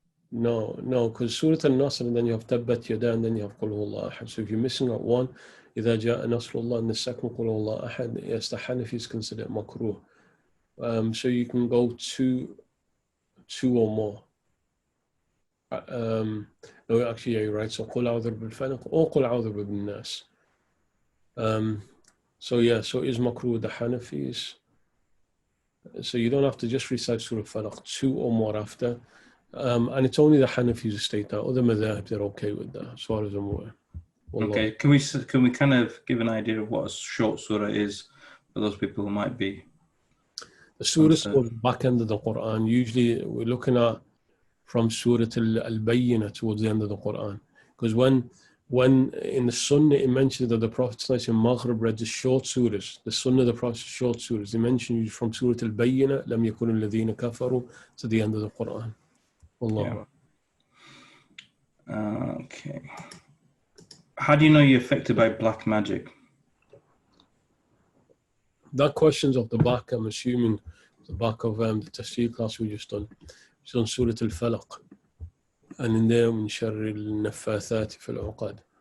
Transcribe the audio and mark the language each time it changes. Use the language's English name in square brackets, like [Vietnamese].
[English] No, because Surah Al-Nasr, and then you have Tabbat Yada, and then you have Qul Huwallahu Ahad. So if you're missing out one, [Arabic] إذا جاء نصر الله, [English] and the second Qul Huwallahu Ahad, yes, the Hanafis consider it makruh. So you can go two or more. No, actually, yeah, you're right. So [Arabic] قل أعوذ برب الفلق or قل أعوذ برب الناس. [English] So it is makruh the Hanafis. So you don't have to just recite Surah Falaq, two or more after. And it's only the Hanafis who state that. Other madhab, they're okay with that, as far as I'm aware. Okay, can we kind of give an idea of what a short surah is for those people who might be? The surah towards the back end of the Quran. Usually we're looking at from Surah Al-Bayyinah towards the end of the Quran. Because when in the Sunnah it mentions that the Prophet in Maghrib read the short surahs, the Sunnah of the Prophet short surahs, they mention from Surah Al-Bayyinah, [Arabic] لَمْ يَكُنُ الَّذِينَ كَفَرُوا, [English] to the end of the Quran. Allah. Yeah. Okay. How do you know you're affected by black magic? That question's off the back, I'm assuming, the back of the tafsir class we just done. It's on Surah Al-Falaq. And in there, [Arabic] من شر النفاثات في العقد.